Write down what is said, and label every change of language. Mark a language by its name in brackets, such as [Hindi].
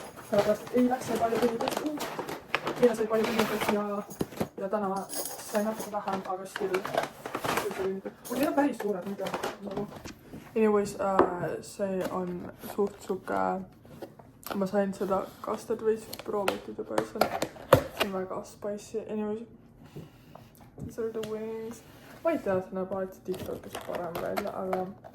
[Estonian] Sellepärast, et eile sai palju kõnnipäid. Eile sai palju kõnnipäid ja täna sai natuke vähem, aga [English] still. [Estonian] Need on päris suured muidu. [English] Anyways, [Estonian] see on suht suke. Ma sain seda kastet veits proovitud juba ja see on väga [English] spicy. Anyways, these are the wings. [Estonian] Ma ei tea, see näeb alati TikTokis parem välja, aga